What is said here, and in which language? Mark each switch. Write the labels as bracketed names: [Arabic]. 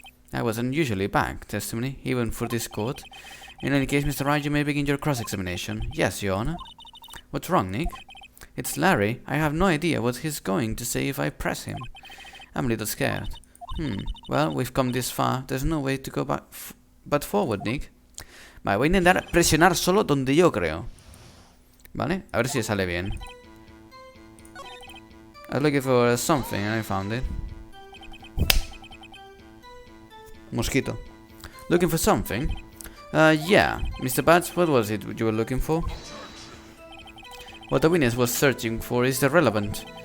[English] That was unusually bad testimony, even for this court. In any case, Mr. Wright, you may begin your cross-examination. Yes, Your Honor. What's wrong, Nick? It's Larry. I have no idea what he's going to say if I press him. I'm a little scared. Well, we've come this far. There's no way to go back but forward, Nick. [Spanish] Vale, voy a intentar presionar solo donde yo creo. Vale, a ver si sale bien. [English] I was looking for something and I found it. Mosquito. Looking for something? Yeah. Mr. Bats, what was it you were looking for? What the witness was searching for is irrelevant.